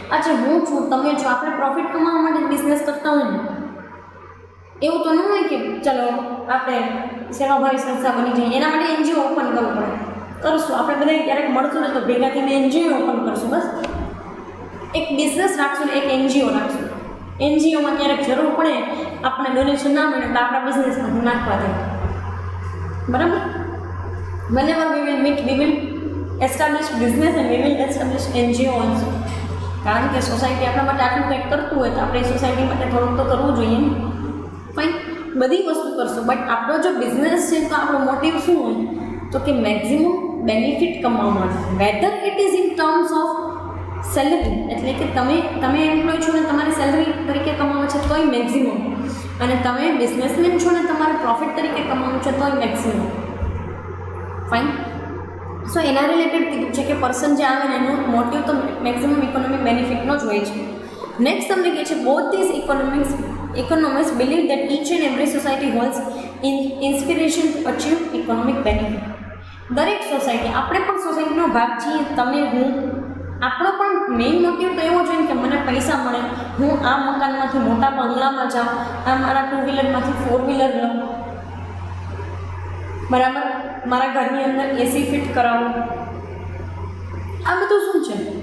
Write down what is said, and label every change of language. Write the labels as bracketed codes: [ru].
[gu] અચ્છા, હું છું, તમે જો આપણે પ્રોફિટ કમાવા માટે બિઝનેસ કરતા હોય ને, એવું તો ન હોય કે ચલો આપણે સેવાભાવી સંસ્થા બની જઈએ. એના માટે એનજીઓ ઓપન કરવું પડે. કરશું આપણે બધા ક્યારેક મળશું ને તો ભેગા થઈને એનજીઓ ઓપન કરશું. બસ એક બિઝનેસ રાખશું ને એક એનજીઓ રાખશું. એનજીઓમાં ક્યારેક જરૂર પડે આપણે ડોનેશન ના મળે તો આપણા બિઝનેસમાં નાખવા થાય. બરાબર? [en] whenever we will meet, we will establish business and we will establish NGO also. [gu] કારણ કે સોસાયટી આપણા માટે આટલું કંઈક કરતું હોય તો આપણે સોસાયટી માટે થોડુંક તો કરવું જોઈએ ને. ફાઇન, બધી વસ્તુ કરશું, બટ આપણો જો બિઝનેસ છે તો આપણો મોટિવ શું હોય? તો કે maximum benefit કમાવવાનો. [en] whether it is in terms of salary, [gu] એટલે કે તમે એમ્પ્લોય છો ને તમારી સેલરી તરીકે કમાવો છે તોય મેક્સિમમ, અને તમે બિઝનેસમેન છો ને તમારે પ્રોફિટ તરીકે કમાવવું છે તોય મેક્સિમમ. ફાઇન. સો એના રિલેટેડ કીધું છે કે પર્સન જે આવે ને એનો મોટિવ તો મેક્સિમમ ઇકોનોમિક બેનિફિટનો જ હોય છે. [en] next [gu] તમને કહે છે [en] Both this economists believe that each and every society holds inspiration to achieve economic benefit. [gu] દરેક સોસાયટી, આપણે પણ સોસાયટીનો ભાગ છીએ, તમે હું, આપણો પણ મેઇન મોટિવ તો એવો જોઈએ કે મને પૈસા મળે, હું આ મકાનમાંથી મોટા બંગલામાં જાઉં, આ મારા 2 વ્હીલરમાંથી 4 વ્હીલર લઉં, બરાબર, મારા ઘરની અંદર એસી ફિટ કરાવું. આ બધું શું છે?